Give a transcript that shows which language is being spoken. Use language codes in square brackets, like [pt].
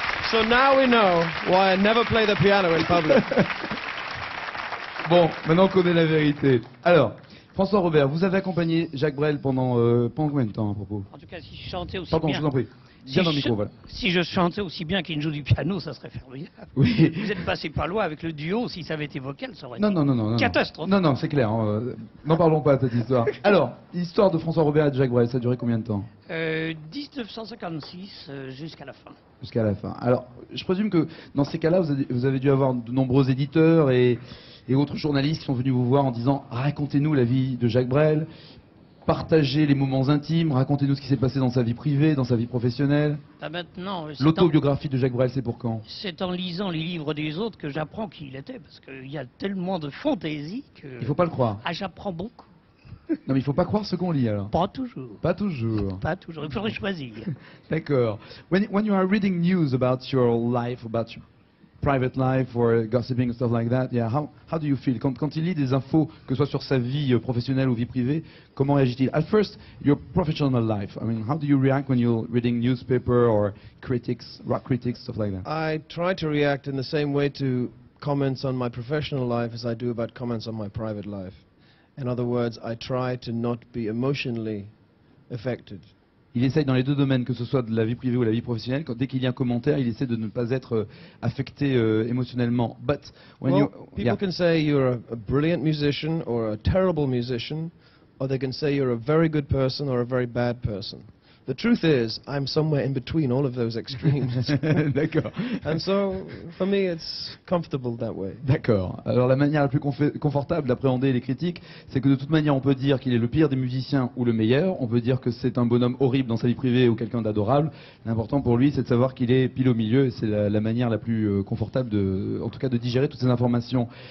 [en] So now we know why I never play the piano in public. [fr] Bon, maintenant on connaît la vérité. Alors, François Robert, vous avez accompagné Jacques Brel pendant combien de temps à propos? En tout cas, si je chantais aussi Pardon, bien... je vous en prie. Bien dans le micro, voilà. Si je chantais aussi bien qu'il ne joue du piano, ça serait formidable. Oui. Vous êtes passé pas loin avec le duo, si ça avait été vocal, ça aurait Non, été non, non, non. catastrophe. Non, non, c'est clair. N'en parlons pas de cette histoire. Alors, l'histoire de François Robert et de Jacques Brel, ça a duré combien de temps? 1956 jusqu'à la fin. Jusqu'à la fin. Alors, je présume que dans ces cas-là, vous avez dû avoir de nombreux éditeurs et autres journalistes qui sont venus vous voir en disant « Racontez-nous la vie de Jacques Brel, partagez les moments intimes, racontez-nous ce qui s'est passé dans sa vie privée, dans sa vie professionnelle. » Maintenant, L'autobiographie de Jacques Brel, c'est pour quand? c'est en lisant les livres des autres que j'apprends qui il était, parce qu'il y a tellement de fantaisie que... Il faut pas le croire. Ah, j'apprends beaucoup. Non, mais il faut pas croire ce qu'on lit alors. Pas toujours. Pas toujours. Pas toujours. Il faudrait choisir. D'accord. [en] When you are reading news about your life, about your private life or gossiping and stuff like that, yeah, how do you feel? [fr] Quand il lit des infos, que ce soit sur sa vie professionnelle ou vie privée, comment réagit-il? [en] At first, your professional life. I mean, how do you react when you're reading newspaper or critics, rock critics, stuff like that? I try to react in the same way to comments on my professional life as I do about comments on my private life. In other words, I try to not be emotionally affected. [fr] Il essaye dans les deux domaines, que ce soit de la vie privée ou la vie professionnelle, dès qu'il y a un commentaire, il essaie de ne pas être affecté émotionnellement. [en] But when Well, people can say you're a brilliant musician or a terrible musician, or they can say you're a very good person or a very bad person. The truth is, I'm somewhere in between all of those extremes. [fr] D'accord. [en] And so, for me, it's comfortable that way. [fr] D'accord. Alors la manière la plus confortable d'appréhender les critiques, c'est que de toute manière on peut dire qu'il est le pire des musiciens ou le meilleur, on peut dire que c'est un bonhomme horrible dans sa vie privée ou quelqu'un d'adorable. L'important pour lui c'est de savoir qu'il est pile au milieu et c'est la manière la plus confortable en tout cas de digérer toutes ces informations.